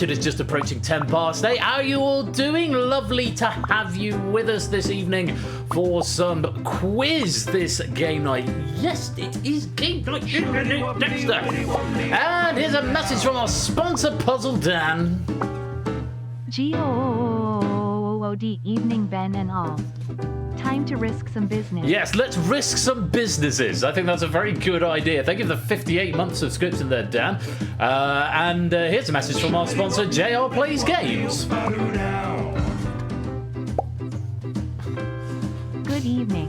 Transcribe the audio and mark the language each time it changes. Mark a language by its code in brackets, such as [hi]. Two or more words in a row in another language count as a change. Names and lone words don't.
[en] It is just approaching 10 past 8. How are you all doing? Lovely to have you with us this evening for some quiz this game night. Yes, it is game night, Dexter. And here's a message from our sponsor, Puzzle Dan. G-O-O-O-O-O-D evening, Ben and all. Time to risk some business. Yes, let's risk some businesses. I think that's a very good idea. Thank you for the 58-month subscription there, Dan. And here's a message from our sponsor, JR Plays Games. Good evening.